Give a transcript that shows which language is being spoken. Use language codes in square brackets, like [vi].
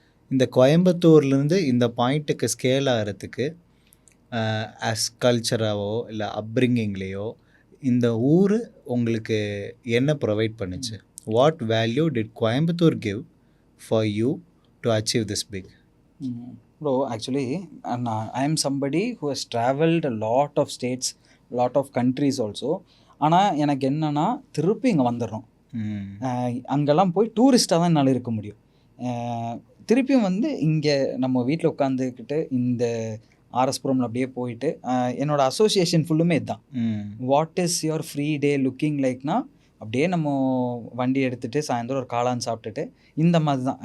[ta] இந்த கோயம்புத்தூர்லேருந்து இந்த பாயிண்ட்டுக்கு ஸ்கேல் ஆகிறதுக்கு ஆஸ் கல்ச்சராகவோ இல்லை அப்ரிங்கிங்லேயோ இந்த ஊர் உங்களுக்கு என்ன ப்ரொவைட் பண்ணுச்சு? [en] What value did Coimbatore give for you to achieve this big? Bro, actually, I am somebody who has traveled a lot of states, lot of countries also. [ta] ஆனால் எனக்கு என்னென்னா திருப்பி இங்கே வந்துடுறோம். அங்கெல்லாம் போய் டூரிஸ்ட்டாக தான் என்னால் இருக்க முடியும். திருப்பியும் வந்து இங்கே நம்ம வீட்டில் உட்காந்துக்கிட்டு இந்த ஆர்எஸ்புரமில் அப்படியே போயிட்டு என்னோட அசோசியேஷன் ஃபுல்லுமே இதுதான். [en] what is your free day looking [ta] லைக்னா அப்படியே நம்ம வண்டி எடுத்துகிட்டு சாயந்தரம் ஒரு காளான் சாப்பிட்டுட்டு இந்த மாதிரி தான்.